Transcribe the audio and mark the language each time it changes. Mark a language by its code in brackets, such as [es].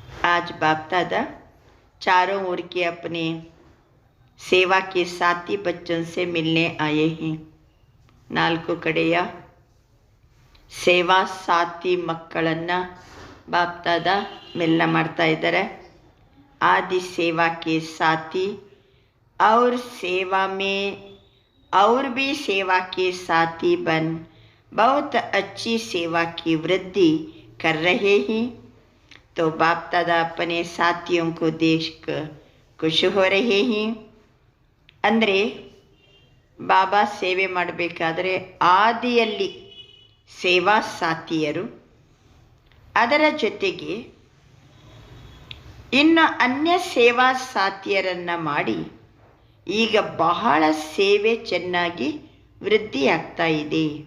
[hi] आज बाप दादा चारों ओर के अपने सेवा के साथी बच्चों से मिलने आए हैं. [kn] नाल्कु कಡೆಯ ಸೇವಾ ಸಾಥಿ ಮಕ್ಕಳನ್ನು ಬಾಪ್ ದಾದಾ ಮಿಲನ ಮಾಡ್ತಾ ಇದ್ದಾರೆ. [hi] आदि सेवा के साथी और सेवा में और भी सेवा के साथी बन बहुत अच्छी सेवा की वृद्धि कर रहे हैं. तो बाप दादा अपने साथियों को देख कर खुश हो रहे हैं. [kn] ಅಂದರೆ ಬಾಬಾ ಸೇವೆ ಮಾಡಬೇಕಾದ್ರೆ ಆದಿಯಲ್ಲಿ ಸೇವಾ ಸಾಥಿಯರು, ಅದರ ಜೊತೆಗೆ ಇನ್ನು ಅನ್ಯ ಸೇವಾ ಸಾಥಿಯರನ್ನು ಮಾಡಿ ಈಗ ಬಹಳ ಸೇವೆ ಚೆನ್ನಾಗಿ ವೃದ್ಧಿಯಾಗ್ತಾ ಇದೆ.